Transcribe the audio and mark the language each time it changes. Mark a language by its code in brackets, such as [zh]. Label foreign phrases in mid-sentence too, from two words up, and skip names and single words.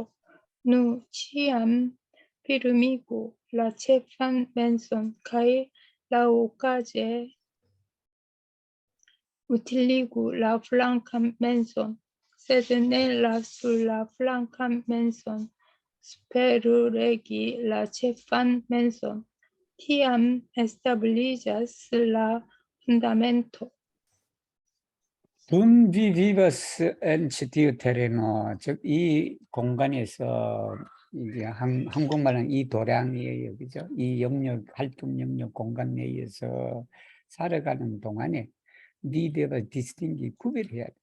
[eo] Nu ĉiam firmigu la ĉefan menson kaj laŭkaze utiligu la flankan menson, sed ne lasu la flankan menson superregi la ĉefan menson. Tiam establiĝas la fundamento. dum vi vivas en ĉi tiu tereno, [ko] 즉 이 공간에서 이제 한국말은 이 도량이에요, 그죠? 이 영역, 활동 영역 공간 내에서 살아가는 동안에 [eo] ni devas distingi [ko] 구별해야 돼.